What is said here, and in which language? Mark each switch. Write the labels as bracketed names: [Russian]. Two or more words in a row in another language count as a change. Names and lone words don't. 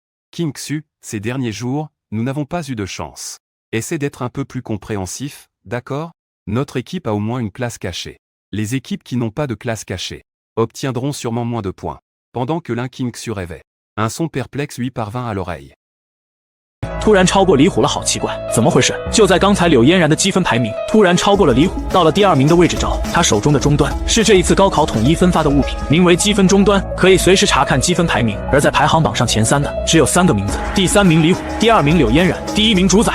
[French] « Kinksu, ces derniers jours, nous n'avons pas eu de chance. Essaie d'être un peu plus compréhensif, d'accord? Notre équipe a au moins une classe cachée. Les équipes qui n'ont pas de classe cachée obtiendront sûrement moins de points. » Pendant que l'Inkinksu rêvait, un son perplexe lui parvint à l'oreille. [Chinese] 突然超过李虎了，好奇怪，怎么回事？就在刚才，柳嫣然的积分排名突然超过了李虎，到了第2名的位置着。他手中的终端是这一次高考统一分发的物品，名为积分终端，可以随时查看积分排名。而在排行榜上前3的只有3个名字，第3名李虎，第2名柳嫣然，第1名主宰。